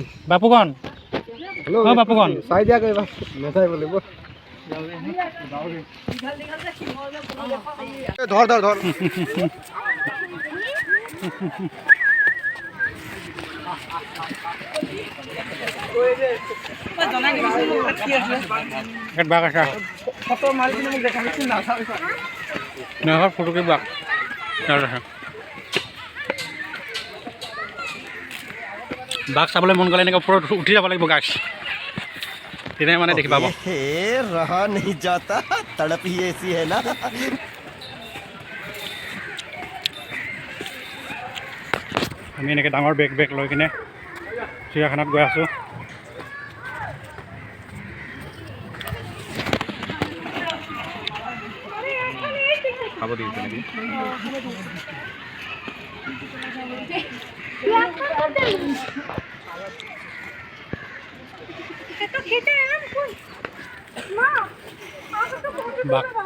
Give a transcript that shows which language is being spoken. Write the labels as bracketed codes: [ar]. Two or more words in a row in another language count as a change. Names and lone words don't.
[as] বাপুগণ হ্যালো ও বাপুগণ সাইড দিয়া কই মেসাই বলে বল ধর ধর ধর বাঘ আছে ফটো কি বাঘ বাঘ চাবলৈ মন গ'লে এনেকৈ ওপৰত উঠি যাব লাগিব গাছ তেতিয়াহে মানে দেখি পাব [hi] रहा नहीं जाता तड़प ही ऐसी है ना [as] আমি এনেকৈ ডাঙৰ বেগ লৈ কিনে চিৰিয়াখানাত গৈ আছোঁ খাব দিছে নেকি বাঘ